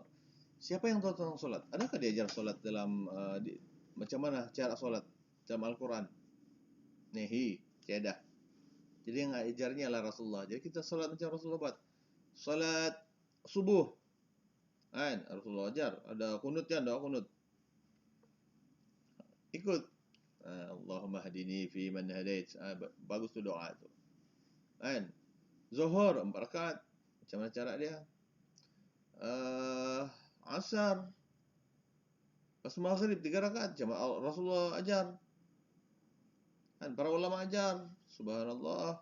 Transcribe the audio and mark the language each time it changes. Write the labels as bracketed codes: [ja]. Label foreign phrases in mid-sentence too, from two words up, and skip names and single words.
[ms] Siapa yang tahu tentang solat? Adakah diajar solat dalam macam mana cara solat dalam Al-Quran? Nehi, tiada. Jadi yang ajarnya adalah Rasulullah. Jadi kita solat macam Rasulullah buat. Solat subuh, kan? Rasulullah ajar. Ada kunut kan? Doa kunut. Ikut. [ar] Allahumma hadini fi man hadait. [ms] Bagus tu doa tu. Kan? Zuhur 4 rakaat. Macam mana cara dia? Asar. Pas maghrib 3 rakaat. Macam Rasulullah ajar. Kan? Para ulama ajar. Subhanallah.